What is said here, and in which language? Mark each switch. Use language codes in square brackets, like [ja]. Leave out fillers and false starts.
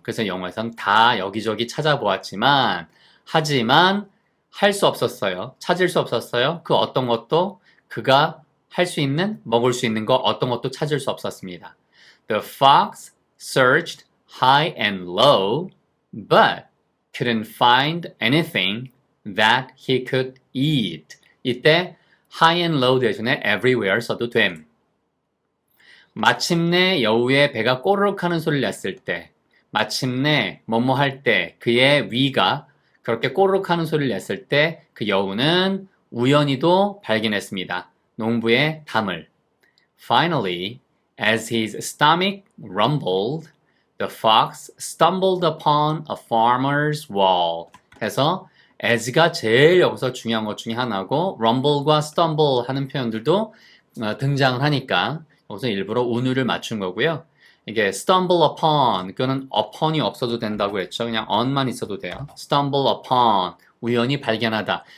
[ko] 그래서 영어에선 다 여기저기 찾아보았지만 하지만 할 수 없었어요. 찾을 수 없었어요. 그 어떤 것도 그가 할 수 있는, 먹을 수 있는 거 어떤 것도 찾을 수 없었습니다. [en] The fox searched high and low, but couldn't find anything that he could eat. [ko] 이때 high and low 대신에 everywhere 써도 됨. 마침내 여우의 배가 꼬르륵 하는 소리를 냈을 때, 마침내 뭐뭐 할 때 그의 위가 그렇게 꼬르륵 하는 소리를 냈을 때 그 여우는 우연히도 발견했습니다. 농부의 담을. [en] Finally, as his stomach rumbled, the fox stumbled upon a farmer's wall. [ko] 해서 as가 제일 여기서 중요한 것 중에 하나고 rumble과 stumble 하는 표현들도 등장을 하니까 여기서 일부러 운율을 맞춘 거고요. 이게 stumble upon, 그거는 upon이 없어도 된다고 했죠. 그냥 on만 있어도 돼요. stumble upon, 우연히 발견하다.